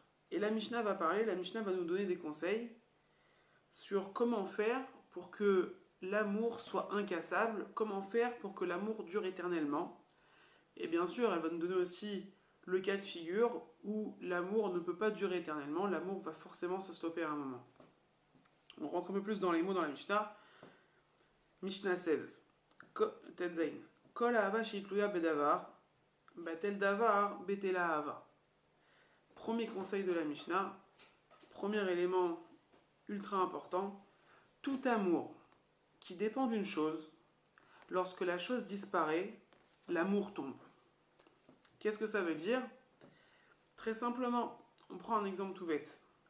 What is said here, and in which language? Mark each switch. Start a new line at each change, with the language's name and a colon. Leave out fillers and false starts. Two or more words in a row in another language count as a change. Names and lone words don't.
French: Et la Mishnah va nous donner des conseils sur comment faire pour que l'amour soit incassable, comment faire pour que l'amour dure éternellement. Et bien sûr, elle va nous donner aussi le cas de figure où l'amour ne peut pas durer éternellement, l'amour va forcément se stopper à un moment. On rentre un peu plus dans les mots dans la Mishnah. Mishnah 16. Tetzain.
Hebrew: כל אהבה שתלויה בדבר, בטל דבר בטלה אהבה.
French: Premier conseil de la Mishnah, premier élément ultra important, tout amour qui dépend d'une chose, lorsque la chose disparaît, l'amour tombe. Qu'est-ce que ça veut dire? Très simplement, on prend un exemple tout bête.